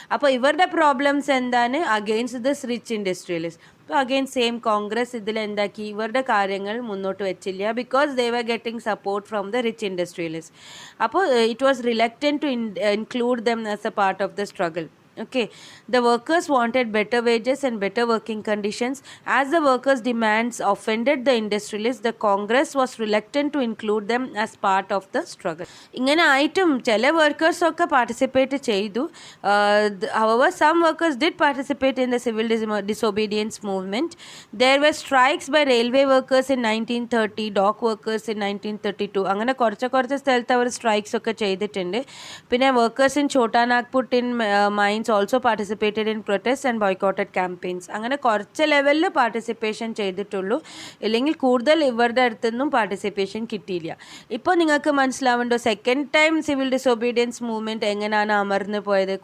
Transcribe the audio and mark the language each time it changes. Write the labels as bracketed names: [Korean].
[Malayalam] അപ്പോൾ ഇവരുടെ പ്രോബ്ലംസ് എന്താണ്? [English] Against this rich industrialist. [Malayalam] അപ്പോൾ അഗെയിൻ സെയിം കോൺഗ്രസ് ഇതിൽ എന്താക്കി? ഇവരുടെ കാര്യങ്ങൾ മുന്നോട്ട് വെച്ചില്ല, [English] Because they were getting support from the rich industrialist. അപ്പോൾ it was reluctant to include them as a part of the struggle. Okay, the workers wanted better wages and better working conditions. As the workers' demands offended the industrialists, the Congress was reluctant to include them as part of the struggle. [Malayalam] ഇങ്ങനെ ആയിട്ടും ചില workers ഒക്കെ participate ചെയ്തു. [English] However, some workers did participate in the civil disobedience movement. There were strikes by railway workers in 1930, dock workers in 1932. [Malayalam] അങ്ങനെ കുറച്ച് സ്ഥലത്ത് അവർ strikes ഒക്കെ ചെയ്തിട്ടുണ്ട്. പിന്നെ [English] Workers in Chota Nagpur tin mines also participated in protests and boycotted campaigns. [Malayalam] അങ്ങനെ കുറച്ച് ലെവലിൽ participation ചെയ്തിട്ടുള്ളൂ, ഇല്ലെങ്കിൽ കൂടുതൽ ഇവരുടെ അടുത്തൊന്നും പാർട്ടിസിപ്പേഷൻ കിട്ടിയില്ല. ഇപ്പോൾ നിങ്ങൾക്ക് മനസ്സിലാവേണ്ടോ second time civil disobedience movement എങ്ങനെയാണ് അമർന്നു പോയത്?